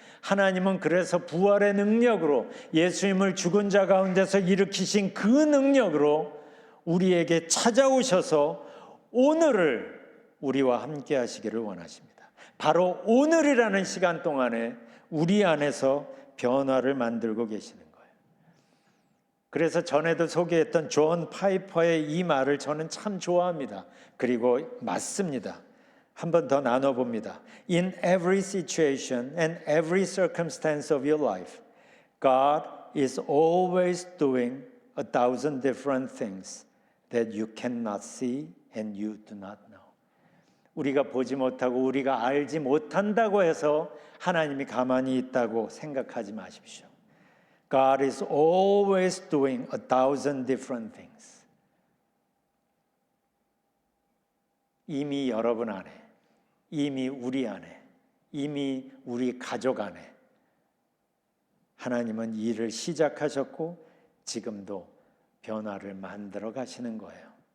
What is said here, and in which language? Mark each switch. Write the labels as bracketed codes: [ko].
[ko] 하나님은 그래서 부활의 능력으로, 예수님을 죽은 자 가운데서 일으키신 그 능력으로 우리에게 찾아오셔서 오늘을 우리와 함께 하시기를 원하십니다. 바로 오늘이라는 시간 동안에 우리 안에서 변화를 만들고 계시는 거예요. 그래서 전에도 소개했던 존 파이퍼의 이 말을 저는 참 좋아합니다. 그리고 맞습니다. 한 번 더 나눠봅니다. [en] In every situation and every circumstance of your life, God is always doing 1,000 different things that you cannot see and you do not know. [ko] 우리가 보지 못하고 우리가 알지 못한다고 해서 하나님이 가만히 있다고 생각하지 마십시오. [en] God is always doing 1,000 different things. [ko] 이미 여러분 안에, 이미 우리 안에, 이미 우리 가족 안에 하나님은 일을 시작하셨고 지금도 변화를 만들어 가시는 거예요.